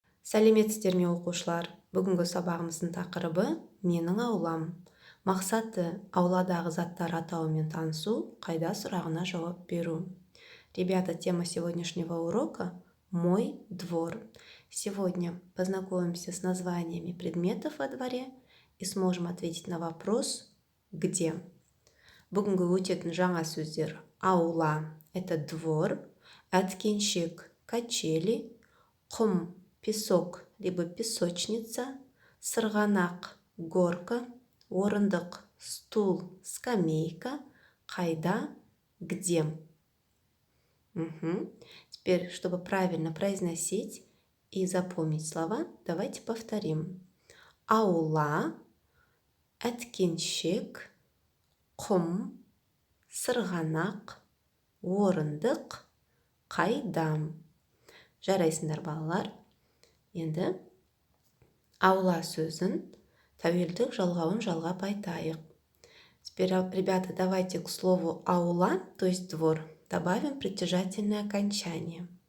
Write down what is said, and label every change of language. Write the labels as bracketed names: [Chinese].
[Kazakh] Сәлеметсіздер ме оқушылар? Бүгінгі сабағымыздың тақырыбы менің аулам. Мақсаты ауладағы заттар атауымен танысу, қайда сұрағына жауап беру. [Russian] Ребята, тема сегодняшнего урока – мой двор. Сегодня познакомимся с названиями предметов во дворе и сможем ответить на вопрос «Где?». [Kazakh] Бүгінгі өтетін жаңа сөздер: аула – [Russian] это двор, [Kazakh] әткеншек – качели, құм – [Russian] песок либо песочница, [Kazakh] сырғанақ – горка, орындық – стул, скамейка, қайда – где. [Russian] Теперь, чтобы правильно произносить и запомнить слова, давайте повторим. [Kazakh] Аула, әткеншек, құм, сырғанақ, орындық, қайда. Жарайсыңдар, балалар. Енді аула сөзін тәуелдік жалғауын жалғап айтайық. [Russian] Теперь, ребята, давайте к слову аула, то есть двор, добавим притяжательное окончание.